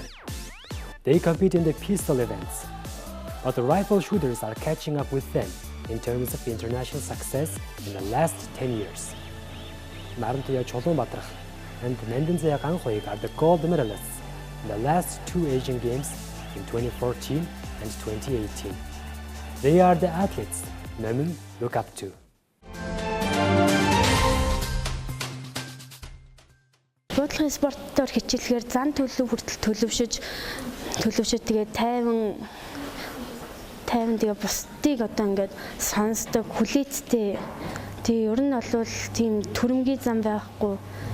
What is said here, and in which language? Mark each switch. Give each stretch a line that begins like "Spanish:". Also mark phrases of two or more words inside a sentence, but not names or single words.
English: They compete in the pistol events, but the rifle shooters are catching up with them in terms of international success in the last 10 years. Narantuya Cholumbatrach and Nandinzaya Kanhoik are the gold medalists in the last 2 Asian Games in 2014 and 2018. They are the athletes T.Nomin look up to.
Mongolian: Буудлын спорттоор хичээлэхээр зан төлөв хүртэл төлөвшөж тэгээд тайван тэгээ бусдыг одоо ингээд сонсдог хүлээцтэй. Тэгээ ер нь бол тийм төрөмгийн зам байхгүй.